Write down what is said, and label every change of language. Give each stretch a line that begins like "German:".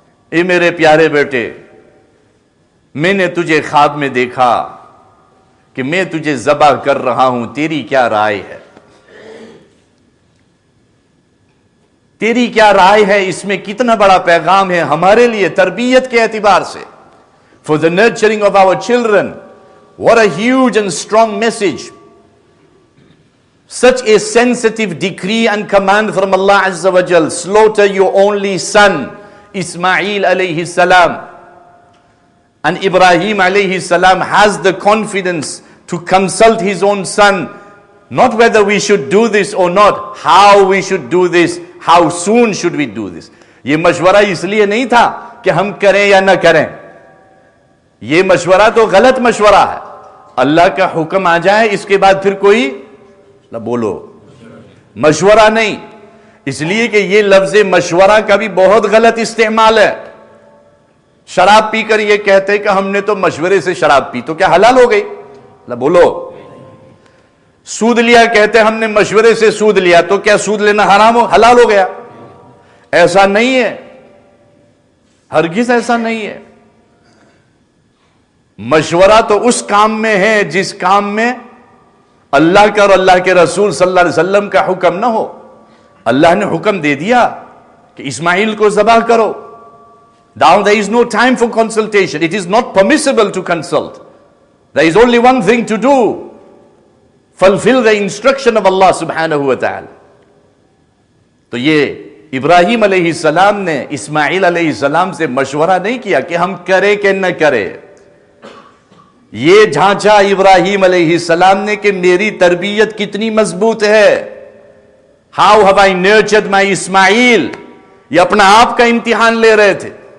Urdu: اے میرے پیارے بیٹے، میں نے تجھے خواب میں دیکھا کہ میں تجھے ذبح کر رہا ہوں، تیری کیا رائے ہے؟ تیری کیا رائے ہے؟ اس میں کتنا بڑا پیغام ہے ہمارے لیے تربیت کے اعتبار سے۔
English: For the nurturing of our children, what a huge and strong message. Such a sensitive decree and command from Allah Azza wa Jal. Slaughter your only son, Ismail alayhi salam. And Ibrahim alayhi salam has the confidence to consult his own son, not whether we should do this or not, how we should do this, how soon should we do this.
Urdu: یہ مشورہ اس لیے نہیں تھا کہ ہم کریں یا نہ کریں، یہ مشورہ تو غلط مشورہ ہے۔ اللہ کا حکم آ جائے اس کے بعد پھر کوئی نہ بولو، مشورہ نہیں، اس لیے کہ یہ لفظ مشورہ کا بھی بہت غلط استعمال ہے۔ شراب پی کر یہ کہتے کہ ہم نے تو مشورے سے شراب پی، تو کیا حلال ہو گئی؟ نہ بولو۔ سود لیا کہتے ہم نے مشورے سے سود لیا، تو کیا سود لینا حرام ہو، حلال ہو گیا؟ ایسا نہیں ہے، ہرگز ایسا نہیں ہے۔ مشورہ تو اس کام میں ہے جس کام میں اللہ کا اور اللہ کے رسول صلی اللہ علیہ وسلم کا حکم نہ ہو۔ اللہ نے حکم دے دیا کہ اسماعیل کو ذبح کرو۔
English: Now there is no time for consultation. It is not permissible to consult. There is only one thing to do. Fulfill the instruction of Allah subhanahu wa ta'ala.
Urdu: تو یہ ابراہیم علیہ السلام نے اسماعیل علیہ السلام سے مشورہ نہیں کیا کہ ہم کریں کہ نہ کریں۔ یہ جھانچا ابراہیم علیہ السلام نے کہ میری تربیت کتنی مضبوط ہے۔
English: How have I nurtured my Ismail؟
Urdu: یہ اپنا آپ کا امتحان لے رہے تھے۔